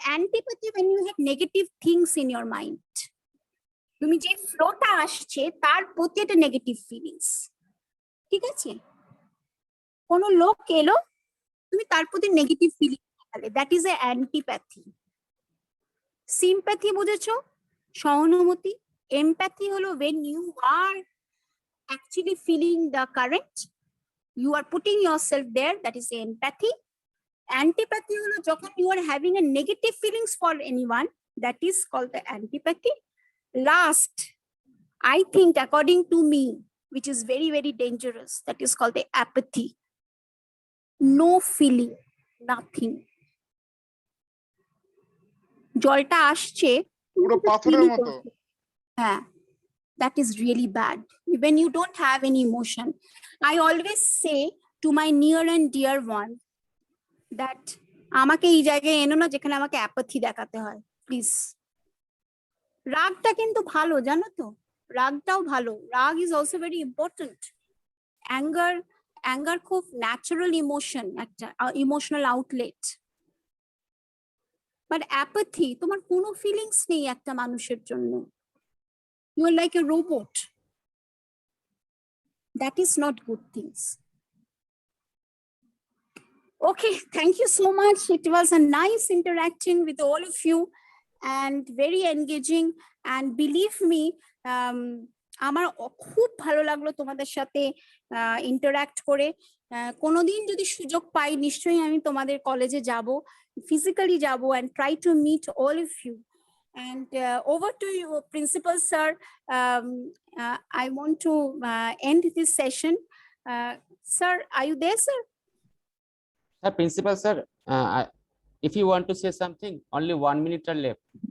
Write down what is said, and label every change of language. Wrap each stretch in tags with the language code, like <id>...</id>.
<bn>Antipathy</bn> <en>when you have negative things in your mind,</en> <bn>তুমি যে ফ্লোটা আসছে তার প্রতি একটা নেগেটিভ ফিলিংস, ঠিক আছে? কোন লোক এলো, তুমি তার প্রতি নেগেটিভ ফিলিং দেখালে,</bn> <en>That is a antipathy.</en> <bn>Sympathy বুঝেছো? সহানুভূতি। এমপ্যাথি হলো</bn> <en>when you are actually feeling the current, you are putting yourself there, that is empathy. Antipathy</en> <bn>হলো যখন</bn> <en>you are having a negative feelings for anyone, that is called the antipathy. Last, I think according to me, which is very, very dangerous, that is called the apathy. No feeling, nothing.</en> <bn>জলটা আসছে পুরো পাথরের মতো।</bn> <en>হ্যাঁ, that is really bad when you don't have any emotion. I always say to my near and dear one that</en> <bn>আমাকে এই জায়গায় এনো না যেখানে আমাকে অ্যাপাথি দেখাতে হয়, প্লিজ। রাগটা কিন্তু ভালো, জানো তো, রাগটাও ভালো। রাগ</bn> <en>Is also very important.</en> <bn>Anger খুব ন্যাচারাল ইমোশন, একটা ইমোশনাল আউটলেট। বাট অ্যাপাথি, তোমার কোনো ফিলিংস নেই একটা মানুষের জন্য।</bn> <en>You are like a robot. That is not good things. Okay, thank you so much. It was a nice interacting with all of you and very engaging. And believe me,</en> <bn>আমার খুব ভালো লাগলো তোমাদের সাথে ইন্টারঅ্যাক্ট করে। কোনোদিন যদি সুযোগ পাই নিশ্চয়ই আমি তোমাদের কলেজে যাব, ফিজিক্যালি যাব,</bn> <en>and try to meet all of you. And over to you, Principal Sir. I want to end this session. Sir, are you there, sir? Principal Sir, if you want to say something, only 1 minute are left.</en>